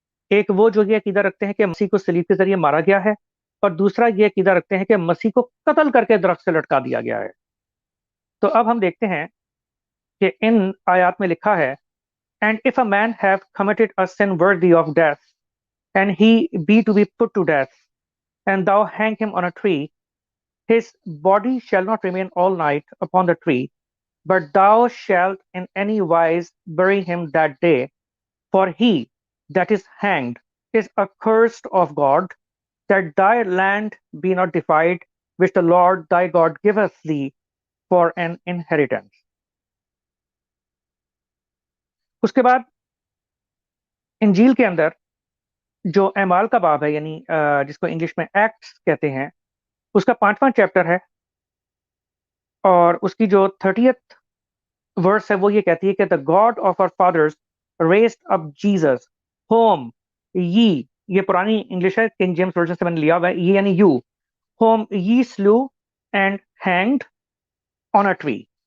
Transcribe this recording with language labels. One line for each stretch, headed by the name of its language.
Hindi: एक वो जो ये अकीदा रखते हैं कि मसीह को सलीब के जरिए मारा गया है, और दूसरा ये अकीदा रखते हैं कि मसीह को कत्ल करके दरख्त से लटका दिया गया है। तो अब हम देखते हैं कि इन आयात में लिखा है,
English: And if a man have committed a sin worthy of death and he be to be put to death and thou hang him on a tree, his body shall not remain all night upon the tree, but thou shalt in any wise bury him that day. For he that is hanged is accursed of God, that thy land be not defiled, which the Lord thy God giveth thee for an inheritance.
Hindi: उसके बाद इंजील के अंदर जो एमाल का बाब है, यानी जिसको इंग्लिश में एक्ट्स कहते हैं, उसका 5वां चैप्टर है, और उसकी जो 30th वर्स है वो ये कहती है कि
English: the God of our fathers raised up Jesus whom
Hindi: ये पुरानी इंग्लिश है, किंग जेम्स वर्जन से मैंने लिया हुआ है, ये यानी
English: You whom ye slew and hanged on a tree.